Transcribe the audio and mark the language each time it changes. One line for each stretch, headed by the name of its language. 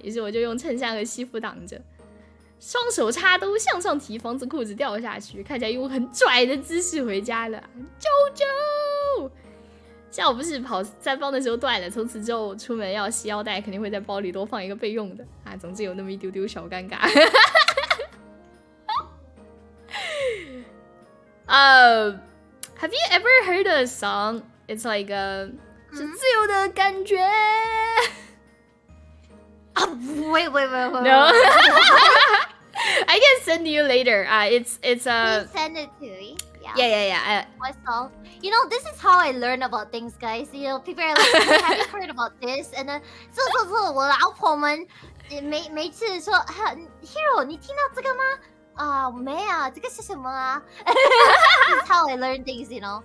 Chinese: 于是我就用衬衫和西服挡着，双手插兜向上提，防止裤子掉下去，看起来用很拽的姿势回家了。啾啾！幸好不是跑三方的时候断了，从此之后出门要系腰带，肯定会在包里多放一个备用的啊。总之有那么一丢丢小尴尬。
English: Have you ever heard a song? It's like
Chinese: 是自由的感觉。
English: Wait. No. I can send you later. It's Please send it to me. Yeah. What song? You know, this is how I learn about things, guys. You know, people are like, hey, have you heard about this? And then
Chinese: 我老婆们每次说 Hero 你听到这个吗？没啊，这个是什么啊？
English: This is how I learn things, you know.